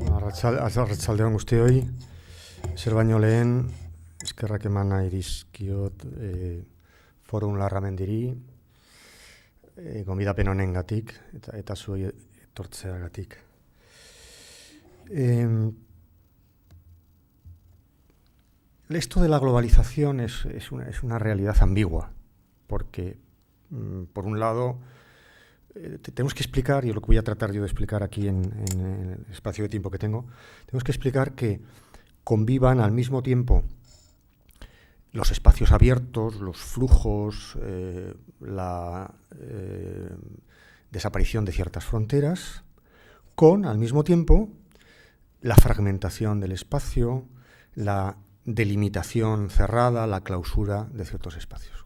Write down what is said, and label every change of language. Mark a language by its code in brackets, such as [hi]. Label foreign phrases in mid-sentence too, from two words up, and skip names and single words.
[eu] Arratsaldeon guztioi, zer baino lehen, eskerrak emana irizkiot forum larramendiri, gonbidapen honengatik eta zuei etortzeagatik. [es] Esto de la globalización es una realidad ambigua, porque, por un lado, tenemos que explicar, y lo que voy a tratar yo de explicar aquí en el espacio de tiempo que tengo, tenemos que explicar que convivan al mismo tiempo los espacios abiertos, los flujos, la desaparición de ciertas fronteras, con, al mismo tiempo, la fragmentación del espacio, la delimitación cerrada, la clausura de ciertos espacios.